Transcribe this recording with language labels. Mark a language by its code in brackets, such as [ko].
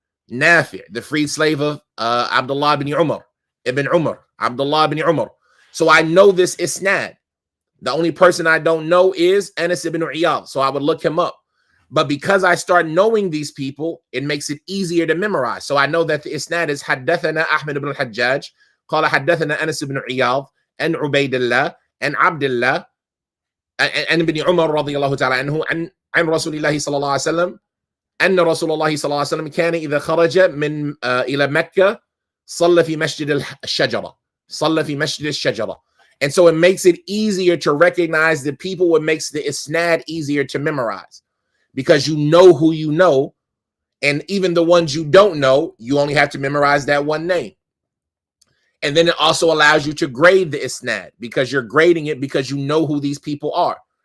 [en] Nafi', the freed slave of Abdullah ibn Umar, Abdullah ibn Umar. So I know this isnad. The only person I don't know is Anas ibn Iyad, so I would look him up. But because I start knowing these people, it makes it easier to memorize. So I know that the isnad is [ar] Haddathana Ahmad ibn Al-Hajjaaj, قال حدثنا أنس بن عياض, [en] and Ubaydullah, and Abdullah, and ibn Umar [ar] رضي الله تعالى عنه, عن رسول الله صلى الله عليه وسلم, أن رسول الله صلى الله عليه وسلم كان إذا خرج من إلى مكة صلى في مسجد الشجرة, صلى في مسجد الشجرة. [en] And so it makes it easier to recognize the people. What makes the isnad easier to memorize, because you know who you know, and even the ones you don't know, you only have to memorize that one name. And then it also allows you to grade the isnad, because you're grading it because you know who these people are.